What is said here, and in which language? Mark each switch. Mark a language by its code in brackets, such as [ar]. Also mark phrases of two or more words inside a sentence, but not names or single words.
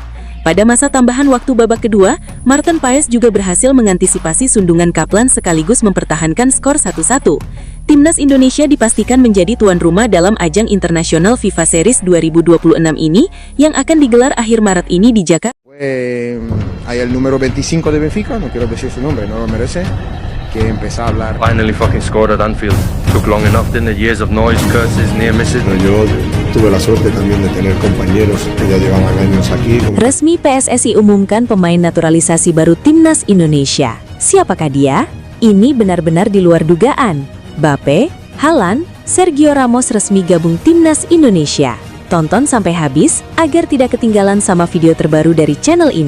[id] Pada masa tambahan waktu babak kedua, Maarten Paes juga berhasil mengantisipasi sundungan Kaplan sekaligus mempertahankan skor 1-1. Timnas Indonesia dipastikan menjadi tuan rumah dalam ajang internasional FIFA Series 2026 ini yang akan digelar akhir Maret ini di Jakarta. [es] Hay el número 25 de Benfica, no quiero decir su nombre, no lo merece, que empezó a hablar. [en] Finally fucking scored at Anfield. Took long enough, didn't it? Years of noise, curses, near misses. [es] Yo tuve la suerte también de tener compañeros que ya llevaban años aquí. [id] Resmi PSSI umumkan pemain naturalisasi baru Timnas Indonesia. Siapakah dia? Ini benar-benar di luar dugaan. Mbappe, Haaland, Sergio Ramos resmi gabung Timnas Indonesia. Tonton sampai habis agar tidak ketinggalan sama video terbaru dari channel ini.